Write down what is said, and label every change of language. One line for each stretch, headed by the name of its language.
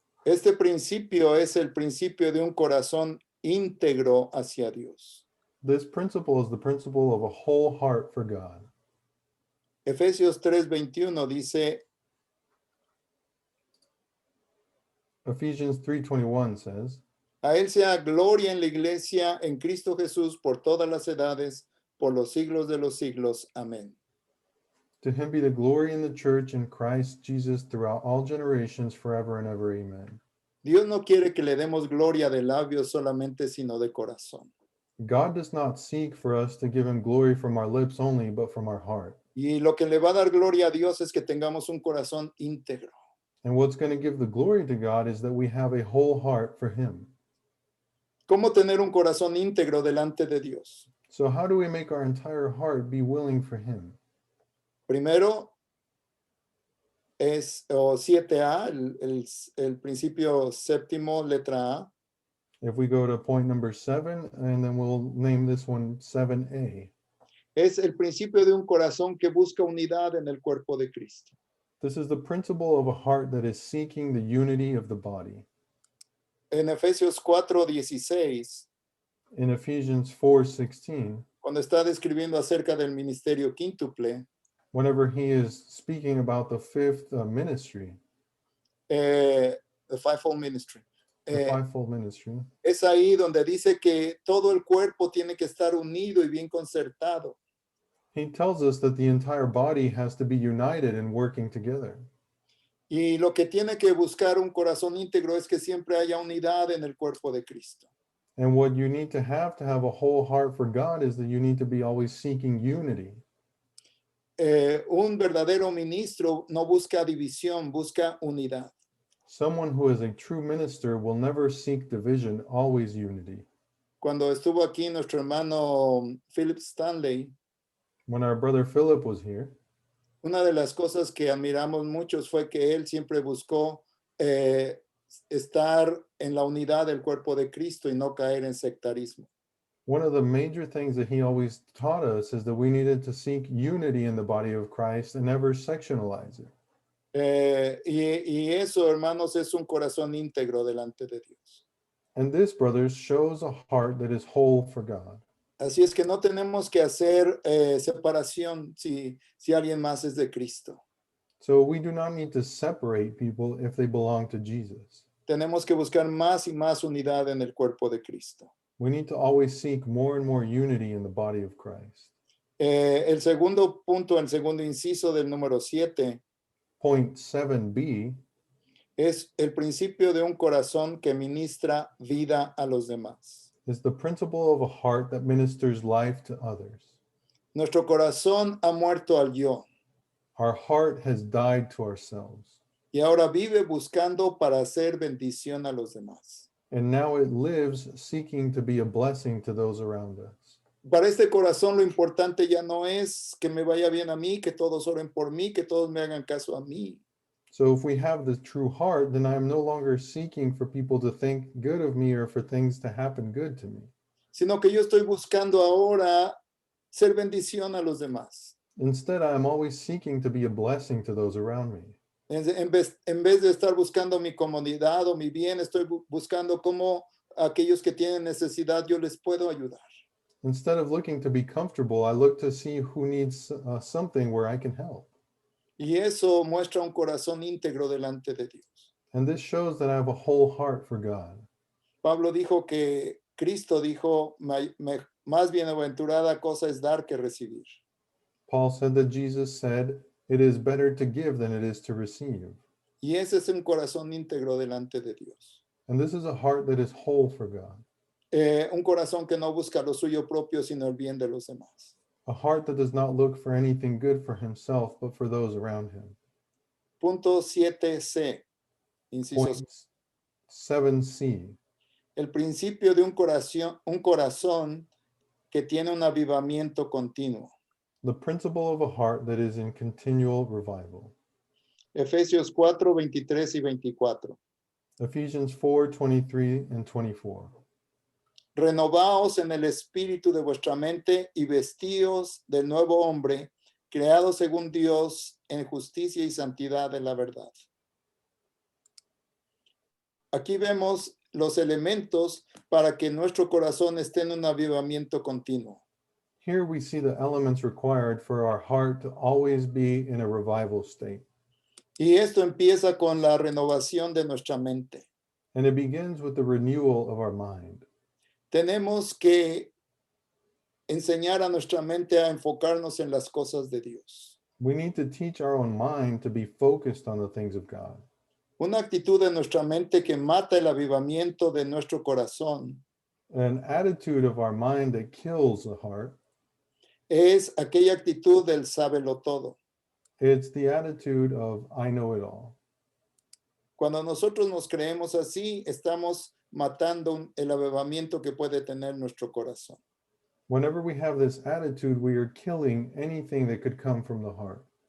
Spanish: Este principio es el principio de un corazón íntegro hacia Dios.
English: This principle is the principle of a whole heart for God.
Spanish: Efesios 3:21 dice,
English: Ephesians 3:21 says,
Spanish: a Él sea gloria en la iglesia, en Cristo Jesús, por todas las edades, por los siglos de los siglos. Amén.
English: to him be the glory in the church in Christ Jesus throughout all generations, forever and ever. Amen.
Spanish: Dios no quiere que le demos gloria de labios solamente, sino de corazón.
English: God does not seek for us to give him glory from our lips only, but from our heart.
Spanish: Y lo que le va a dar gloria a Dios es que tengamos un corazón íntegro.
English: And what's going to give the glory to God is that we have a whole heart for him.
Spanish: ¿Cómo tener un corazón íntegro delante de Dios?
English: So how do we make our entire heart be willing for him?
Spanish: Primero es 7A, el principio séptimo, letra A.
English: If we go to point number 7, and then we'll name this one 7A.
Spanish: Es el principio de un corazón que busca unidad en el cuerpo de Cristo.
English: This is the principle of a heart that is seeking the unity of the body.
Spanish: En Efesios 4:16,
English: In Ephesians 4:16,
Spanish: cuando está describiendo acerca del ministerio quíntuple,
English: whenever he is speaking about the fifth ministry, the fivefold ministry, the fivefold ministry,
Spanish: es ahí donde dice que todo el cuerpo tiene que estar unido y bien concertado.
English: he tells us that the entire body has to be united and working together.
Spanish: Y lo que tiene que buscar un corazón íntegro es que siempre haya unidad en el cuerpo de Cristo.
English: And what you need to have a whole heart for God is that you need to be always seeking unity.
Spanish: un verdadero ministro no busca división, busca unidad.
English: Someone who is a true minister will never seek division, always unity.
Spanish: Cuando estuvo aquí nuestro hermano Philip Stanley,
English: When our brother Philip was here,
Spanish: una de las cosas que admiramos muchos fue que él siempre buscó estar en la unidad del cuerpo de Cristo y no caer en sectarismo.
English: one of the major things that he always taught us is that we needed to seek unity in the body of Christ and never sectionalize it.
Spanish: Y eso, hermanos, es un corazón íntegro delante de Dios.
English: And this, brothers, shows a heart that is whole for God.
Spanish: Así es que no tenemos que hacer separación si alguien más es de Cristo.
English: So we do not need to separate people if they belong to Jesus.
Spanish: Tenemos que buscar más y más unidad en el cuerpo de Cristo.
English: We need to always seek more and more unity in the body of Christ.
Spanish: El segundo punto, el segundo inciso del número 7,
English: Point 7b
Spanish: es el principio de un corazón que ministra vida a los demás.
English: is the principle of a heart that ministers life to others.
Spanish: Nuestro corazón ha muerto al yo
English: Our heart has died to ourselves,
Spanish: y ahora vive buscando para hacer bendición a los demás.
English: and now it lives seeking to be a blessing to those around us.
Spanish: Para este corazón lo importante ya no es que me vaya bien a mí, que todos oren por mí, que todos me hagan caso a mí.
English: So if we have the true heart, then I am no longer seeking for people to think good of me or for things to happen good to me.
Spanish: Sino que yo estoy buscando ahora ser bendición a los demás.
English: Instead, I am always seeking to be a blessing to those around me.
Spanish: En vez de estar buscando mi comodidad o mi bien, estoy buscando cómo aquellos que tienen necesidad yo les puedo ayudar.
English: Instead of looking to be comfortable, I look to see who needs something where I can help.
Spanish: Y eso muestra un corazón íntegro delante de Dios.
English: And this shows that I have a whole heart for God.
Spanish: Pablo dijo que Cristo dijo, más bienaventurada cosa es dar que recibir.
English: Paul said that Jesus said, it is better to give than it is to receive.
Spanish: Y ese es un corazón íntegro delante de Dios.
English: And this is a heart that is whole for God.
Spanish: Un corazón que no busca lo suyo propio, sino el bien de los demás.
English: A heart that does not look for anything good for himself, but for those around him.
Spanish: Punto 7c, inciso
English: Point 7c,
Spanish: el principio de un corazón que tiene un avivamiento continuo.
English: the principle of a heart that is in continual revival.
Spanish: Efesios 4, 23 y 24.
English: Ephesians 4:23 and 24.
Spanish: Renovaos en el espíritu de vuestra mente y vestíos del nuevo hombre, creado según Dios en justicia y santidad de la verdad. Aquí vemos los elementos para que nuestro corazón esté en un avivamiento continuo.
English: Here we see the elements required for our heart to always be in a revival state.
Spanish: Y esto empieza con la renovación de nuestra mente.
English: And it begins with the renewal of our mind.
Spanish: Tenemos que enseñar a nuestra mente a enfocarnos en las cosas de Dios.
English: We need to teach our own mind to be focused on the things of God.
Spanish: Una actitud de nuestra mente que mata el avivamiento de nuestro corazón
English: An attitude of our mind that kills the heart,
Spanish: es aquella actitud del sábelo todo.
English: it's the attitude of I know it all.
Spanish: Cuando nosotros nos creemos así, estamos matando el avivamiento que puede tener nuestro corazón.
English: Whenever we have this attitude, we are killing anything that could come from the heart.